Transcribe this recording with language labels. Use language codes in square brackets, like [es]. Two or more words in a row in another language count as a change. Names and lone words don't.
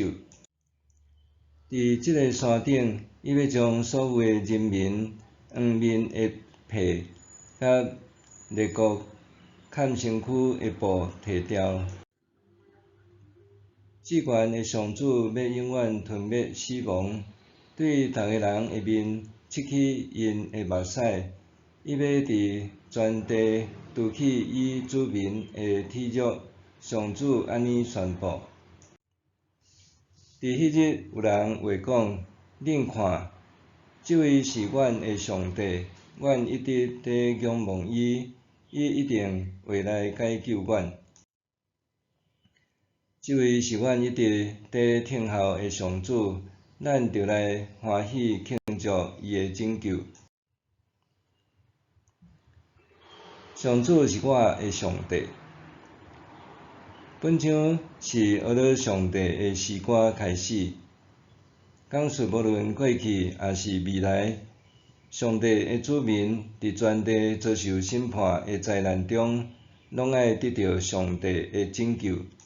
[nan] 伫即个山顶，伊要将所有的人民黄面的被甲列国嵌身躯的布摕掉。至悬的上主要永远吞灭死亡，对逐个人的面拭去因的目屎。伊要伫全地除去伊子民的体辱。上主安尼宣布。伫迄日，有人话讲：恁看，即位是阮的上帝，阮一直伫仰望伊，伊一定会来解救阮。即位是阮一直伫听候的上主，咱着来欢喜庆祝伊的拯救。上主是我的上帝。本章是学了上帝的诗歌开始，讲述无论过去也是未来，上帝的子民伫全地遭受审判的灾难中，拢爱得到上帝的拯救。